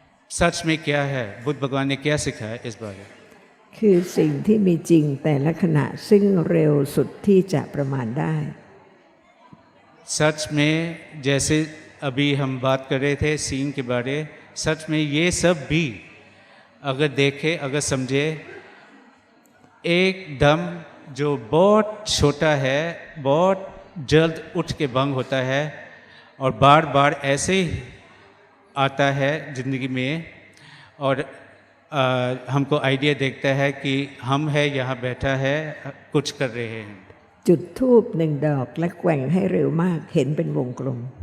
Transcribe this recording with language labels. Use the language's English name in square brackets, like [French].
[Hindi] सच में क्या है, बुद्ध भगवान ने क्या सिखाया इस बारे? [Thai] คือสิ่งที่มีจริงแต่ละขณะซึ่งเร็วสุดที่จะประมาณได้ [Hindi] सच में जैसे अभी हम बात कर रहे थे सीन के बारे, सच में ये सब भी अगर देखे अगर समझे एकदम जो बहुत छोटा है बहुत जल्द उठ के भंग होता है और बार बार ऐसे ही आता है ज़िंदगी में और हमको आइडिया देखता है कि हम है यहाँ बैठा है कुछ कर रहे हैं। [Thai] จุดธูปหนึ่งดอกและแกว่งให้เร็วมากเห็นเป็นวงกลม